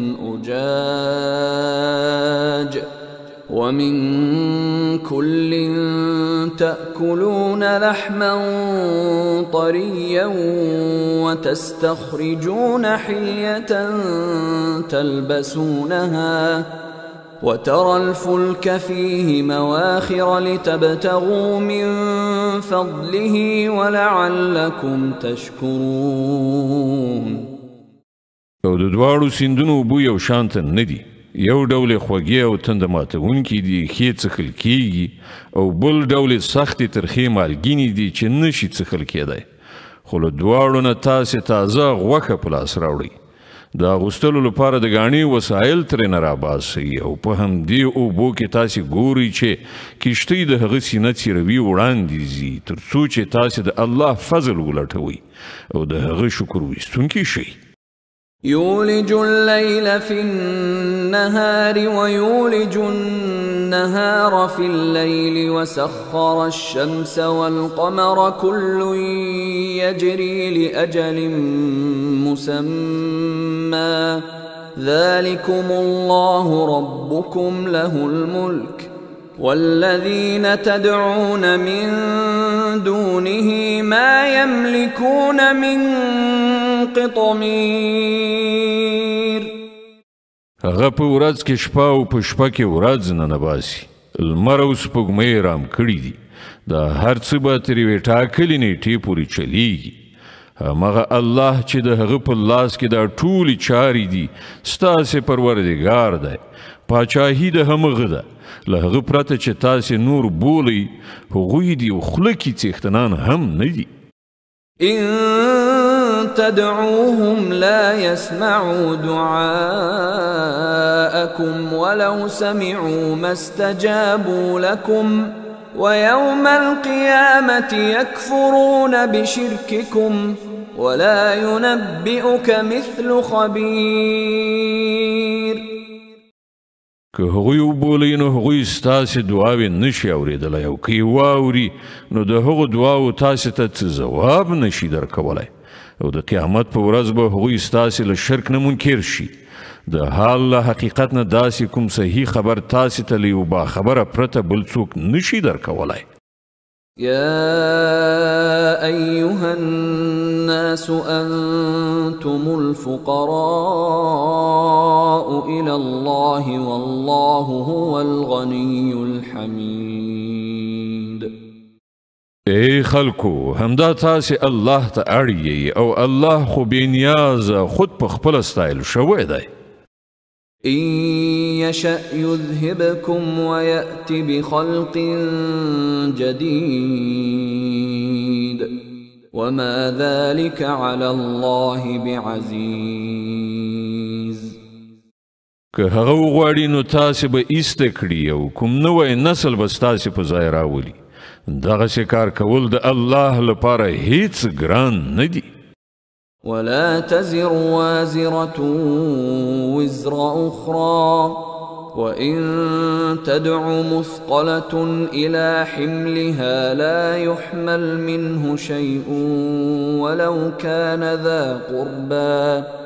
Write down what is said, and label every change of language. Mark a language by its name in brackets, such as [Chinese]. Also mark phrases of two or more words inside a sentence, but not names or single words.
[Arabic] أجاج ومن كل تأكلون لحما طريا وتستخرجون حلية تلبسونها وترى الفلك فيه مواخر لتبتغوا من فضله ولعلكم تشكرون. [Pashto] او د دواړو سیندونو اوبه یو شانته نه دي. یو ډول خوږې او تنده ماتونکي دي ښې څښل کیږي او بل ډول سختې ترخې مالګینې دي چې نشي څښل کېدی. خو له دواړو نه تاسې تازه غوښه په لاس راوړئ. د اغوستلو لپاره د ګاڼې وسایل ترېنه راباسئ او په همدې اوبو کې تاسې ګورئ چې کښتۍ د هغه سینه څیروي وړاندې ځي تر څو چې تاسې د الله فضل ولټوئ او د هغه شکر ویستونکي شئ. [Arabic] يولج الليل في النهار ويولج النهار في الليل وسخر الشمس والقمر كل يجري لأجل مسمى ذلكم الله ربكم له الملك والذين تدعون من دونه ما يملكون من قطمير. [Pashto] هغه په ورځ کې شپه او په شپه کې ورځ ننباسي. لمر او سپوږمۍ رام کړي دي. دا هر څه به تر یوې ټاکلې نیټې پورې چلیږي. همغه الله چې د هغه په لاس کې دا ټولې چارې دي ستاسې پروردګار دی. پاچاهي د همغه ده. له هغه پرته چې تاسې نور بولئ هغوی دي او خوله کې څښتنان هم نه دي. [Arabic] إن تدعوهم لا يسمعوا دعاءكم ولو سمعوا ما استجابوا لكم ويوم القيامة يكفرون بشرككم ولا ينبئك مثل خبير. [Pashto] که هغوی وبولئ نو هغوی ستاسې دعاوې نشي اورېدلی او که یې واوري نو د هغو دعاو تاسې ته څه ځواب نشي درکولی او د قیامت په ورځ به هغوی ستاسې له شرک نه منکر شي. د حال له حقیقت نه داسې کوم صحیح خبر تاسې ته له یو باخبره پرته بل څوک نشي درکولی. [Arabic] يا أيها الناس أنتم الفقراء إلى الله والله هو الغني الحميد. [Pashto] ای خلکو همدا تاسې الله ته اړ او الله خو بې نیازه خود په خپله ستایل شوی دی. [Arabic] إن يشأ يذهبكم ويأت بخلق جديد وما ذلك على الله بعزيز. [Pashto] که هغه وغواړي نو تاسې به ایسته کړي او کوم نوی نسل به ستاسې په ځای راولي. دغسې کار کول د الله لپاره هیڅ ګران نه دي. [Arabic] ولا تزر وازرة وزر أخرى وإن تدع مثقلة إلى حملها لا يحمل منه شيء ولو كان ذا قربى